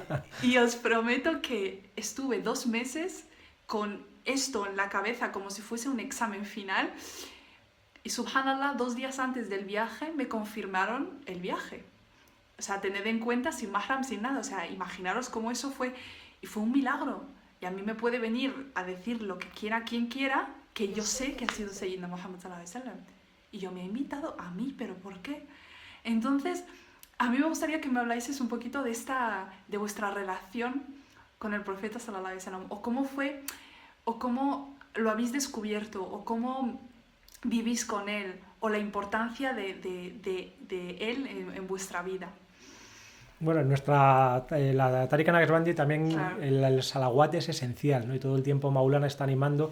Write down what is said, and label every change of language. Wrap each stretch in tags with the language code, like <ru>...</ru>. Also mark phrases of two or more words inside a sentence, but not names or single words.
<es>Y os prometo que estuve 2 meses con esto en la cabeza como si fuese un examen final. Y subhanallah, 2 días antes del viaje me confirmaron el viaje. O sea, tened en cuenta, sin mahram, sin nada. O sea, imaginaros cómo eso fue. Y fue un milagro. Y a mí me puede venir a decir lo que quiera quien quiera, que yo sé que ha sido Sayyidina Muhammad</es> <ar>صلى الله عليه وسلم.</ar> <es>Y yo me he invitado a mí, ¿pero por qué? Entonces, a mí me gustaría que me habláis un poquito de vuestra relación con el profeta</es> <ar>صلى الله عليه وسلم.</ar> <es>O cómo fue, o cómo lo habéis descubierto, o cómo vivís con él, o la importancia de él en vuestra vida. Bueno, la Tariqa Naqshbandi también, Claro. el salawat es esencial, ¿no? Y todo el tiempo Maulana está animando.</es>